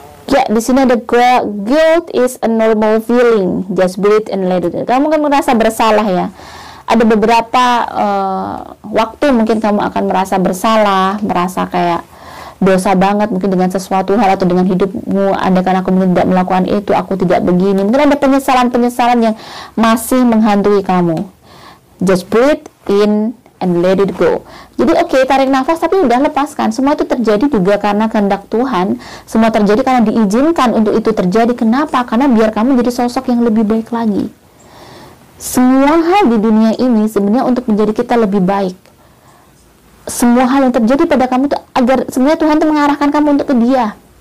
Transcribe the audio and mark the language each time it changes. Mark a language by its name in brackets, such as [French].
[Indonesian] Ya, di sini ada [English] guilt is a normal feeling, just breathe and let it. [Indonesian] Kamu kan merasa bersalah ya. Ada beberapa waktu mungkin kamu akan merasa bersalah, merasa kayak dosa banget mungkin dengan sesuatu hal atau dengan hidupmu. Andaikan aku mungkin tidak melakukan itu, aku tidak begini. Mungkin ada penyesalan-penyesalan yang masih menghantui kamu. [English] Just breathe in and let it go. [Indonesian] Jadi tarik nafas, tapi udah lepaskan. Semua itu terjadi juga karena kehendak Tuhan. Semua terjadi karena diizinkan untuk itu terjadi. Kenapa? Karena biar kamu jadi sosok yang lebih baik lagi. Semua hal di dunia ini sebenarnya untuk menjadi kita lebih baik. Semua hal yang terjadi pada kamu tuh agar sebenarnya Tuhan tuh mengarahkan kamu untuk ke Dia.